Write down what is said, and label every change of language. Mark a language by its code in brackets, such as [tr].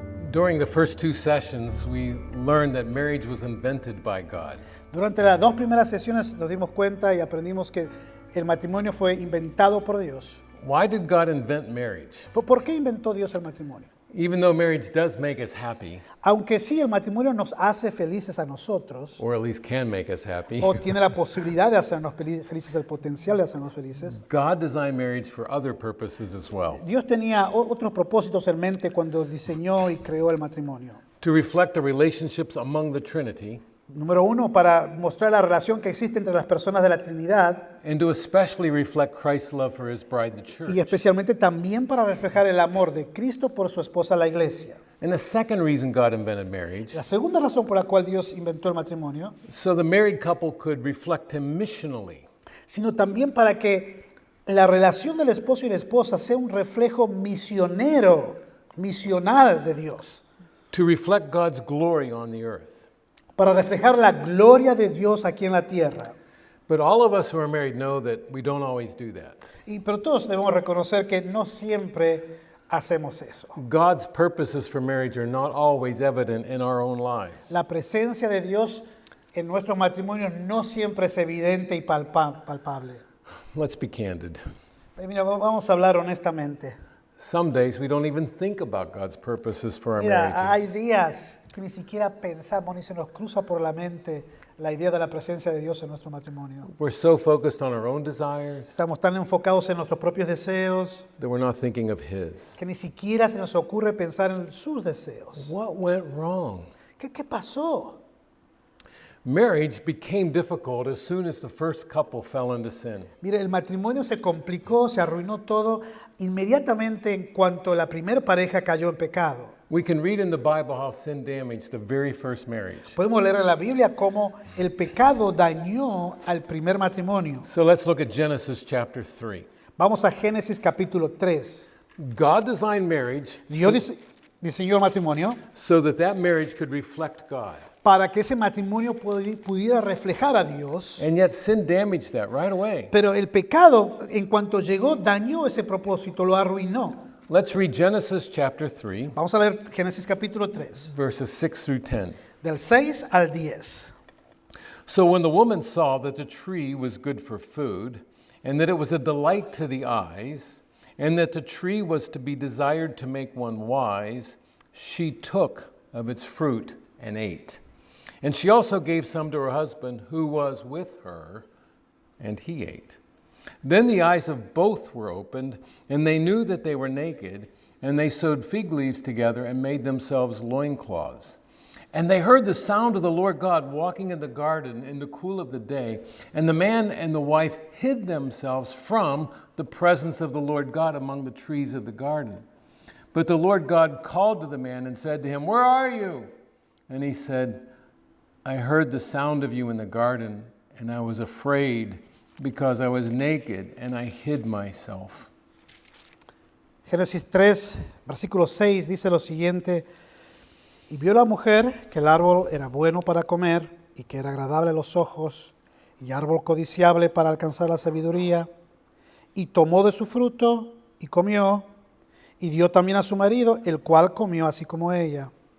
[en] During the first two sessions, we learned that marriage was invented by God. [es] Durante las dos primeras sesiones nos dimos cuenta y aprendimos que el matrimonio fue inventado por Dios. [en] Why did God invent marriage? [es] ¿Por qué inventó Dios el matrimonio? [en] Even though marriage does make us happy, [es] Aunque sí, el matrimonio nos hace felices a nosotros, [en] or at least can make us happy, [es] o tiene la posibilidad de hacernos felices, el potencial de hacernos felices, [en] God designed marriage for other purposes as well. [es] Dios tenía otros propósitos en mente cuando diseñó y creó el matrimonio. [en] To reflect the relationships among the Trinity, [es] Número uno, para mostrar la relación que existe entre las personas de la Trinidad [en] and to especially reflect Christ's love for his bride, the church. [es] y especialmente también para reflejar el amor de Cristo por su esposa, la iglesia. [en] And the second reason God invented marriage, [es] La segunda razón por la cual Dios inventó el matrimonio, [en] so the married couple could reflect him missionally. [es] sino también para que la relación del esposo y la esposa sea un reflejo misionero, misional de Dios, [en] To reflect God's glory on the earth. [es] para reflejar la gloria de Dios aquí en la tierra. [en] But all of us who are married know that we don't always do that. [es] Pero todos debemos reconocer que no siempre hacemos eso. [en] God's purposes for marriage are not always evident in our own lives. [es] La presencia de Dios en nuestros matrimonios no siempre es evidente y palpable. [en] Let's be candid. [es] Mira, vamos a hablar honestamente. [en] Some days we don't even think about God's purposes for our [es] Mira, hay [en] marriages. [es] días que ni siquiera pensamos ni se nos cruza por la mente la idea de la presencia de Dios en nuestro matrimonio. [en] We're so focused on our own desires [es] Estamos tan enfocados en nuestros propios deseos [en] that we're not thinking of His. [es] que ni siquiera se nos ocurre pensar en sus deseos. [en] What went wrong? [es] ¿Qué pasó? [en] Marriage became difficult as soon as the first couple fell into sin. [es] Mire, el matrimonio se complicó, se arruinó todo inmediatamente en cuanto la primera pareja cayó en pecado. [en] We can read in the Bible how sin damaged the very first marriage. [es] Podemos leer en la Biblia cómo el pecado dañó al primer matrimonio. [en] So let's look at Genesis chapter 3. [es] Vamos a Génesis capítulo 3. [en] God designed marriage [es] Dios diseñó el matrimonio [en] so that marriage could reflect God. [es] para que ese matrimonio pudiera reflejar a Dios. [en] And yet sin damaged that right away. [es] Pero el pecado, en cuanto llegó, dañó ese propósito, lo arruinó. [en] Let's read Genesis chapter 3, [es] Vamos a leer Génesis capítulo 3, [en] verses 6 through 10. [es] del 6 al 10. [en] So when the woman saw that the tree was good for food, and that it was a delight to the eyes, and that the tree was to be desired to make one wise, she took of its fruit and ate. And she also gave some to her husband who was with her, and he ate. Then the eyes of both were opened, and they knew that they were naked, and they sewed fig leaves together and made themselves loincloths. And they heard the sound of the Lord God walking in the garden in the cool of the day, and the man and the wife hid themselves from the presence of the Lord God among the trees of the garden. But the Lord God called to the man and said to him, "Where are you?" And he said, "I heard the sound of you in the garden, and I was afraid because I was naked and I hid myself." [es] Génesis 3, versículo 6 dice lo siguiente: y vio la mujer que el árbol era bueno para comer y que era agradable a los ojos y árbol codiciable para alcanzar la sabiduría, y tomó de su fruto y comió, y dio también a su marido, el cual comió así como ella.